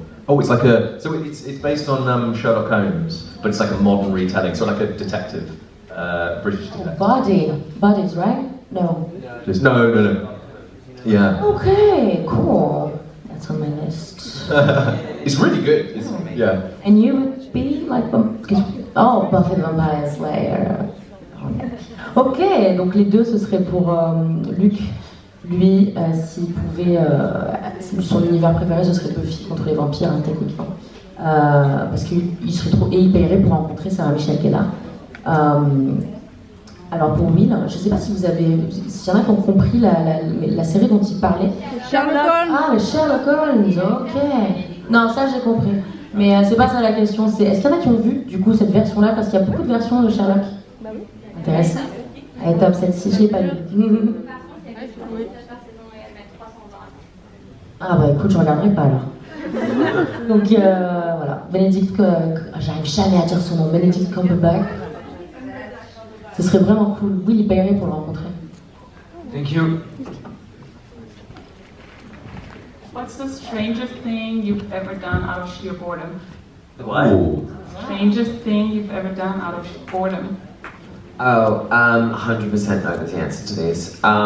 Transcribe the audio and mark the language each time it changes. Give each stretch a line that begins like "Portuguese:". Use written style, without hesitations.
English: Oh, it's like it's based on Sherlock Holmes, but it's like a modern retelling, so like a detective, British detective. Bodies, right? No. No. Yeah. Okay, cool. That's on my list. It's really good. Yeah. And you would be like, Buffy the Vampire Slayer.
French: Ok, donc les deux ce serait pour Luc. Lui, s'il pouvait, son univers préféré ce serait Buffy contre les vampires, hein, techniquement. Parce qu'il serait trop. Et il paierait pour rencontrer Sarah Michelle Gellar. Alors pour Will, je sais pas si vous avez. S'il y en a qui ont compris la série dont il parlait. Sherlock Holmes. Ah, le Sherlock Holmes, ok. Non, ça j'ai compris. Mais c'est pas ça la question, c'est est-ce qu'il y en a qui ont vu du coup cette version-là? Parce qu'il y a beaucoup de versions de Sherlock. Bah oui. Intéressant. Allez, top, celle-ci, je l'ai pas vue. Ah bah écoute, je regarderai pas alors. Donc voilà, Benedict, j'arrive jamais à dire son nom, Benedict Cumberbatch. Ce serait vraiment cool. Oui, il paierait pour le rencontrer.
English: Thank you. What's the strangest thing you've ever done out of sheer boredom? What? Strangest thing you've ever done out of boredom? Oh, 100% know the answer to this.